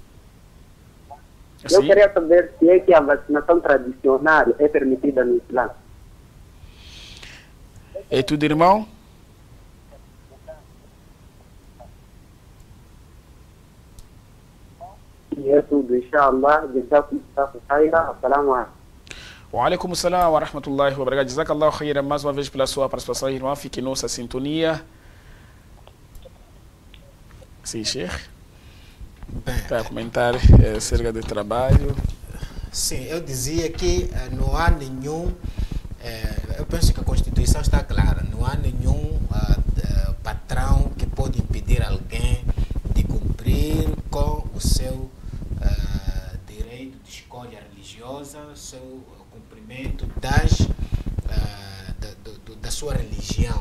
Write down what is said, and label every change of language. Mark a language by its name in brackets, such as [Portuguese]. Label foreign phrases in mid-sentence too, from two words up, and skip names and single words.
[Portuguese] Eu Sim. queria saber se é que a vacinação tradicional é permitida no Islã. É tudo, irmão? E é tudo, inshallah. [Arabic] السلام عليكم. وعليكم السلام ورحمة الله وبركاته. جزاك الله خيرا [Portuguese] mais uma vez pela sua participação, irmão. Fique em nossa sintonia. Sim, Sheikh. Bem, Para comentar acerca do trabalho. sim, eu dizia que não há nenhum, eu penso que a Constituição está clara, não há nenhum patrão que pode impedir alguém de cumprir com o seu direito de escolha religiosa, o seu cumprimento da sua religião.